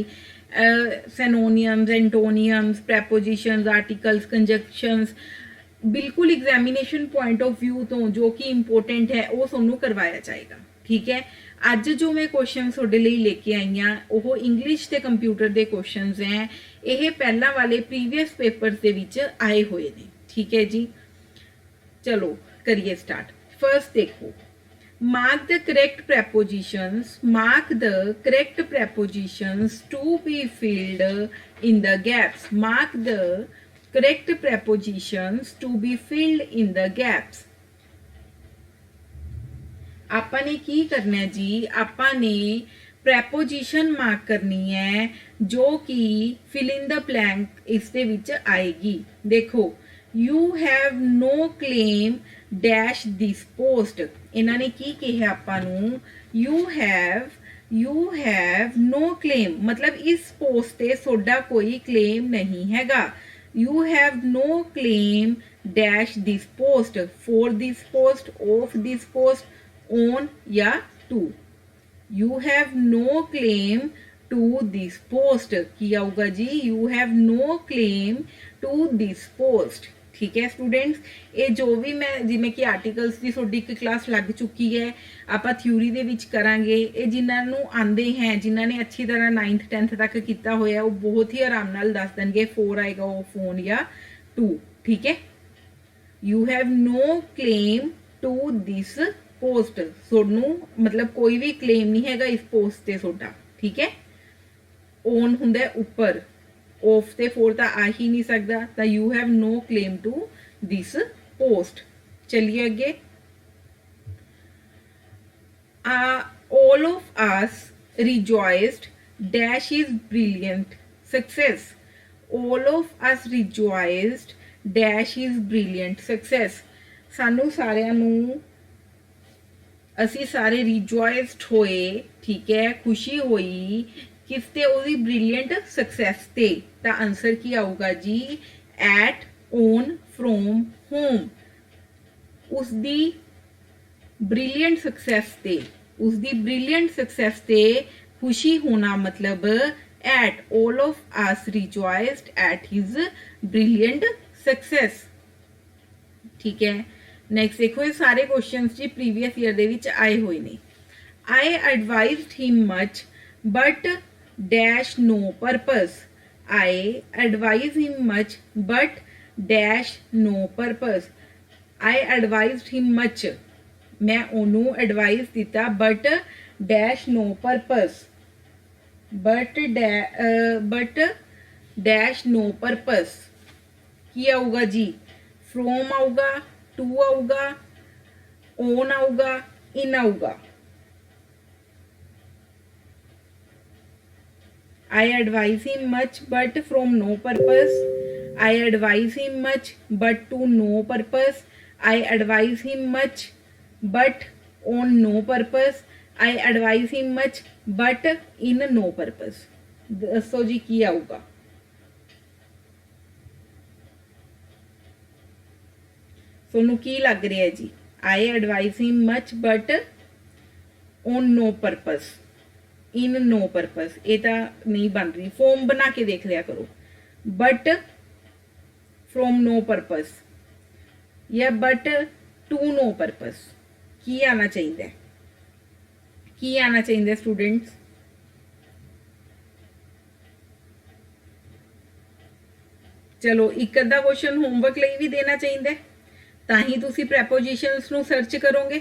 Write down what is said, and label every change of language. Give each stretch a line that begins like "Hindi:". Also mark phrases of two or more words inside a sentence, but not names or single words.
English: synonyms, antonyms, prepositions, articles, conjunctions,
Punjabi: ਬਿਲਕੁਲ
English: examination point of view
Punjabi: ਤੋਂ ਜੋ ਕਿ ਇੰਪੋਰਟੈਂਟ ਹੈ ਉਹ ਤੁਹਾਨੂੰ ਕਰਵਾਇਆ ਜਾਏਗਾ। ਠੀਕ ਹੈ। ਅੱਜ ਜੋ ਮੈਂ ਕੁਐਸਚਨ ਤੁਹਾਡੇ ਲਈ ਲੈ ਕੇ ਆਈ ਹਾਂ ਉਹ ਇੰਗਲਿਸ਼ ਤੇ ਕੰਪਿਊਟਰ ਦੇ ਕੁਐਸਚਨਸ ਹੈ। ਇਹ ਪਹਿਲਾਂ ਵਾਲੇ
English: previous papers
Punjabi: ਦੇ ਵਿੱਚ ਆਏ ਹੋਏ ਨੇ। ਠੀਕ ਹੈ ਜੀ। ਚਲੋ ਕਰੀਏ ਸਟਾਰਟ। ਫਰਸਟ ਦੇਖੋ,
English: mark the correct prepositions to be filled in the gaps. Mark the correct prepositions to be filled in the gaps.
Punjabi: ਆਪਾਂ ਨੇ ਕੀ ਕਰਨਾ ਹੈ ਜੀ? ਆਪਾਂ ਨੇ
English: preposition mark
Punjabi: ਕਰਨੀ ਹੈ ਜੋ ਕਿ
English: fill in the blank
Punjabi: ਇਸ ਦੇ ਵਿੱਚ ਆਏਗੀ। ਦੇਖੋ,
English: you have no claim dash this post।
Punjabi: ਇਹਨਾਂ ਨੇ ਕੀ ਕਿਹਾ ਆਪਾਂ ਨੂੰ?
English: you have no claim
Punjabi: ਮਤਲਬ ਇਸ ਪੋਸਟ ਤੇ ਤੁਹਾਡਾ ਕੋਈ ਕਲੇਮ ਨਹੀਂ ਹੈਗਾ।
English: you have no claim dash this post, for this post, of this post, on या to। you have no claim to this post।
Punjabi: ਕੀ ਆਊਗਾ ਜੀ?
English: you have no claim to this post।
Punjabi: ਠੀਕ ਹੈ ਸਟੂਡੈਂਟਸ, ਇਹ ਜੋ ਵੀ ਮੈਂ ਜਿਵੇਂ ਕਿ ਆਰਟੀਕਲਸ ਦੀ ਤੁਹਾਡੀ ਇੱਕ ਕਲਾਸ ਲੱਗ ਚੁੱਕੀ ਹੈ, ਆਪਾਂ ਥਿਊਰੀ ਦੇ ਵਿੱਚ ਕਰਾਂਗੇ। ਇਹ ਜਿਨ੍ਹਾਂ ਨੂੰ ਆਉਂਦੇ ਹੈ, ਜਿਨ੍ਹਾਂ ਨੇ ਅੱਛੀ ਤਰ੍ਹਾਂ 9th 10th ਤੱਕ ਕੀਤਾ ਹੋਇਆ ਉਹ ਬਹੁਤ ਹੀ ਆਰਾਮ ਨਾਲ ਦੱਸ ਦੇਣਗੇ 4 ਆਏਗਾ ਉਹ ਫੋਨ ਜਾਂ 2। ਠੀਕ ਹੈ।
English: you have no claim to this post.
Punjabi: ਤੁਹਾਨੂੰ ਮਤਲਬ ਕੋਈ ਵੀ ਕਲੇਮ ਨਹੀਂ ਹੈਗਾ ਇਸ ਪੋਸਟ ਤੇ ਤੁਹਾਡਾ। ਠੀਕ ਹੈ। ਓਨ ਹੁੰਦਾ ਉੱਪਰ, ऑफ ਤੇ 4 ਤਾਂ ਆ ਹੀ ਨਹੀਂ ਸਕਦਾ, ਤਾਂ
English: you have no claim to this post.
Punjabi: ਚਲਿਏ ਅੱਗੇ।
English: all of us rejoiced dash is brilliant success। all of us rejoiced dash is brilliant success।
Punjabi: ਸਾਨੂੰ ਸਾਰਿਆਂ ਨੂੰ, ਅਸੀਂ ਸਾਰੇ rejoiced ਹੋਏ। ਠੀਕ ਹੈ। ਖੁਸ਼ੀ ਹੋਈ ਕਿਸ ਤੇ? ਉਹਦੀ
English: brilliant success
Punjabi: ਤੇ। ਤਾਂ ਆਨਸਰ ਕੀ ਆਊਗਾ ਜੀ?
English: at, on, from, home.
Punjabi: ਉਸਦੀ
English: brilliant success
Punjabi: ਤੇ, ਉਸਦੀ
English: brilliant success
Punjabi: ਤੇ ਖੁਸ਼ੀ ਹੋਣਾ ਮਤਲਬ ਐਟ।
English: all of us rejoiced at his brilliant success।
Punjabi: ਠੀਕ ਹੈ। ਨੈਕਸਟ ਦੇਖੋ, ਇਹ ਸਾਰੇ ਕੁਐਸਚਨਸ ਜੀ
English: previous year
Punjabi: ਦੇ ਵਿੱਚ ਆਏ ਹੋਏ ਨੇ।
English: I advised him much but dash no purpose। I advise him much but dash no purpose। I advised him much,
Punjabi: ਮੈਂ ਉਹਨੂੰ ਐਡਵਾਈਸ ਦਿੱਤਾ
English: but dash no purpose, but dash no purpose।
Punjabi: ਕੀ ਆਊਗਾ ਜੀ? from ਆਊਗਾ, to ਆਊਗਾ, on ਆਊਗਾ, in ਆਊਗਾ।
English: I advise him much but from no purpose। I advise him much but to no purpose। I advise him much but on no purpose। I advise him much but in no purpose।
Punjabi: ਦੱਸੋ ਜੀ ਕੀ ਆਊਗਾ? ਤੁਹਾਨੂੰ ਕੀ ਲੱਗ ਰਿਹਾ ਹੈ ਜੀ?
English: I advise him much but on no purpose, in no purpose,
Hindi: ये तो नहीं बन रही, फॉर्म बना के देख लिया करो,
English: but from no purpose या but to no purpose,
Hindi: की आना चाहिए, की आना चाहिए स्टूडेंट्स?
Punjabi: ਚਲੋ ਇੱਕ ਅੱਧਾ ਕੁਐਸਚਨ ਹੋਮਵਰਕ ਲਈ ਵੀ ਦੇਣਾ ਚਾਹੀਦਾ, ਤਾਹੀਂ ਤੁਸੀਂ ਪ੍ਰੈਪੋਜ਼ੀਸ਼ਨਜ਼ ਨੂੰ ਸਰਚ ਕਰੋਗੇ।